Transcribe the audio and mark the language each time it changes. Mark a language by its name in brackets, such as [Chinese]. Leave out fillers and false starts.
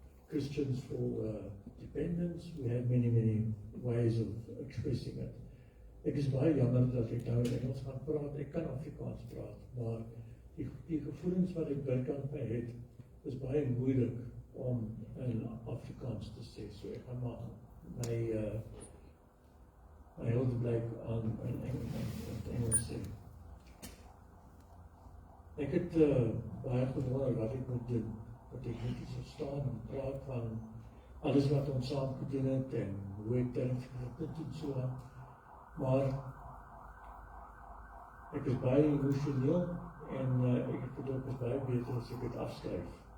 [English] Christians for dependence. We had many ways of expressing it. [Afrikaans] Ek is baie jammer dat ek nou in Engels gaan praat. Ek kan Afrikaans praat, maar die gevoelens wat ek binnekant my het, is baie moeilik om in Afrikaans te sê. So ek gaan maar my huldeblyk aan in Engels sê. Ek het baie gewonder wat ek moet doen. Dat ek net so staan en praat van alles wat ons saam gedoen het en hoe ek dit en so aan. Maar ek is baie emosioneel en ek het gedink dit is baie beter as ek dit afskryf.